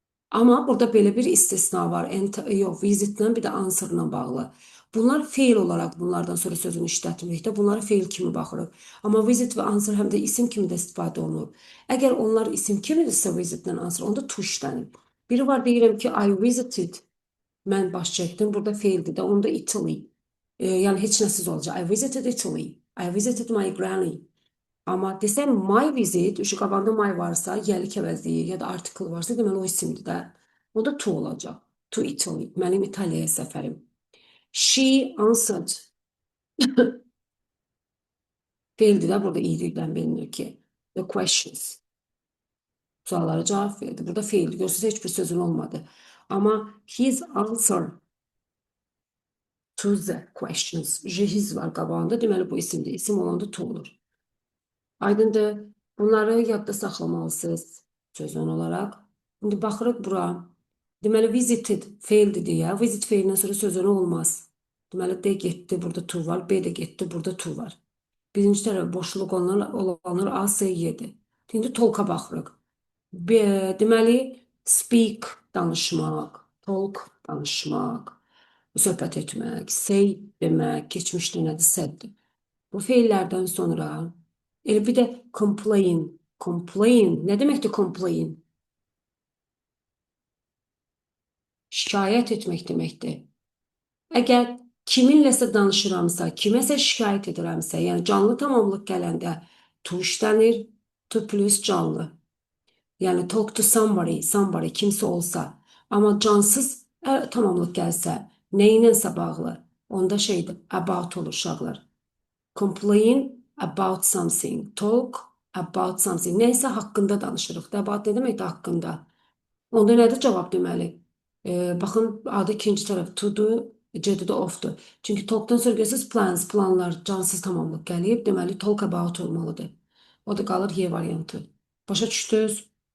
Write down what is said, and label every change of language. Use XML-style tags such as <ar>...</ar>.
<az>Amma burada belə bir istisna var. Yox, visitlə bir də answerla bağlı. Bunlar feil olaraq bunlardan sonra sözünü işlətmirikdə. Bunlara feil kimi baxırıq. Amma visit və answer həm də isim kimi də istifadə olunur. Əgər onlar isim kimidirsə visitlə answer, onda to işlənir. Biri var, deyirəm ki,</az> <en>I visited.</en> <az>Mən baş çəkdim. Burada feildir də. Onda Italy. Yəni heç nəsiz olacaq.</az> <en>I visited Italy. I visited my granny.</en> <az>Amma desəm</az> <en>my visit,</en> <az>şu qabağında my varsa, yəlik əvəzləyir ya da article varsa, deməli o isimdir də. O da to olacaq.</az> <en>To Italy.</en> <az>Mənim İtaliyaya səfərim.</az> <en>She answered.</en> <az>Feildir də burada iyiliqdən bilinir ki.</az> <en>The questions.</en> <az>Suallara cavab verdi. Burada feildir. Görsəz heç bir sözün olmadı. Amma</az> <en>his answer to the questions.</en> <az>His var qabağında. Deməli bu isimdir. İsim olanda to olur. Aydındır. Bunları yadda saxlamalısınız sözün olaraq. İndi baxırıq bura. Deməli visited feildir deyə. Visit feilindən sonra sözün olmaz. Deməli D getdi, burada to var. B də getdi, burada to var. Birinci tərəf boşluq olanlar A, S, Y-dir. İndi tolka baxırıq. Deməli Speak, danışmaq. Talk, danışmaq. Söhbət etmək. Say, demək. Keçmişdə nədir? Said. Bu feillərdən sonra elə bir də complain. Complain. Nə deməkdir complain? Şikayət etmək deməkdir. Əgər kiminləsə danışıramsa, kiməsə şikayət edirəmsə, yəni canlı tamamlıq gələndə to işlənir, to plus canlı. Yəni</az> <en>talk to somebody,</en> <az>somebody kimsə olsa. Amma cansız tamamlıq gəlsə, nə ilənsə bağlı, onda şeydir, about olur uşaqlar.</az> <en>Complain about something, talk about something.</en> <az>Nəysə haqqında danışırıq. Da about nə deməkdir haqqında? Onda nədir cavab deməli? Baxın, adı ikinci tərəf to-dur, C-də of-dur. Çünki talkdan sonra görürsünüz plans, planlar, cansız tamamlıq gəlib, deməli talk about olmalıdır. O da qalır Y variantı. Başa düşdünüz?</az>